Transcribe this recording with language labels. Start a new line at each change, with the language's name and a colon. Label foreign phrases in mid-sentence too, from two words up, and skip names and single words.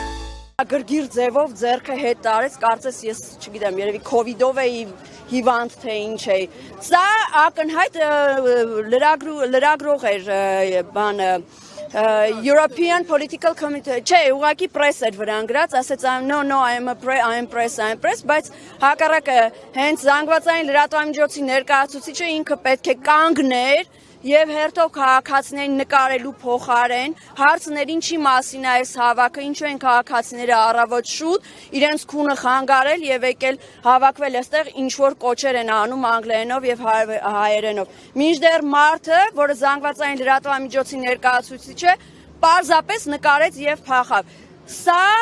Armenian: Գրգիր ձևով ձեռքը հետ տարեց, կարծես ես չգիտեմ, երևի քովիդով էի հիվանդ թե ինչ էի։ Սա ակնհայտ լրագրող էր բանը European Political Committee, չէ, ուղղակի press էր վրան գրած, ասեց
English: no, I am press,
Armenian: բայց հակառակը հենց զանգվածային լրատվամիջոցի ներկայացուցիչը ինքը պետք է կանգներ եւ հերթով քաղաքացիներին նկարելու փոխարեն հարցներ ինչի մասին է այս հավաքը, ինչու են քաղաքացիները առավոտ շուտ իրենց քունը խանգարել եւ եկել հավաքվել այստեղ ինչ որ կոչեր են անում անգլերենով եւ հայերենով։ Մինչդեռ մարդը, որը զանգվածային լրատվամիջոցի ներկայացուցիչ է, պարզապես նկարեց եւ փախավ։ Սա